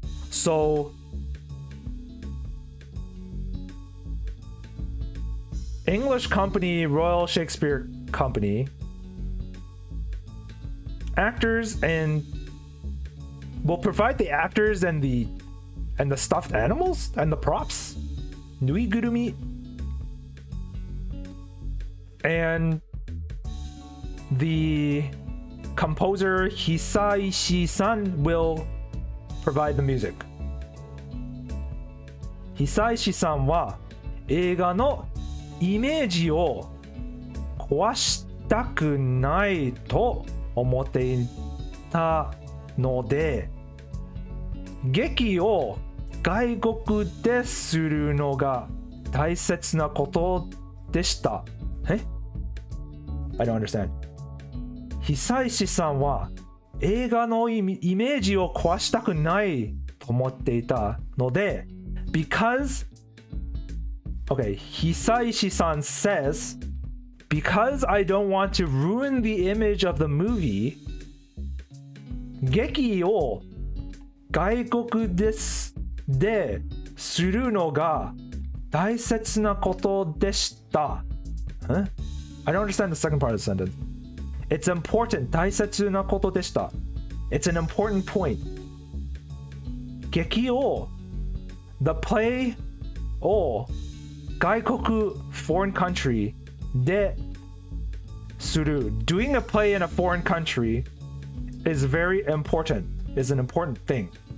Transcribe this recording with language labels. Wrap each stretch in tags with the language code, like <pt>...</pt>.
<en>So English company Royal Shakespeare Company actors and will provide the actors and the stuffed animals and the props, nuigurumi, and the composer Hisaishi-san will provide the music.</en> <ja>Hisaishi-san は映画のイメージを壊したくないと思っていたので、劇を外国でするのが大切なことでした。</ja> <en>え？I don't understand.</en> <ja>久石さんは映画のイメージを壊したくないと思っていたので、</ja> <en>because okay, Hisaishi-san says, because I don't want to ruin the image of the movie,</en> <ja>劇を外国でするのが大切なことでした。</ja> <en>Huh? I don't understand the second part of the sentence. It's important.</en> <ja>大切なことでした。</ja> <en>It's an important point. 劇を the play を外国 foreign country でする doing a play in a foreign country is very important, is an important thing.</en>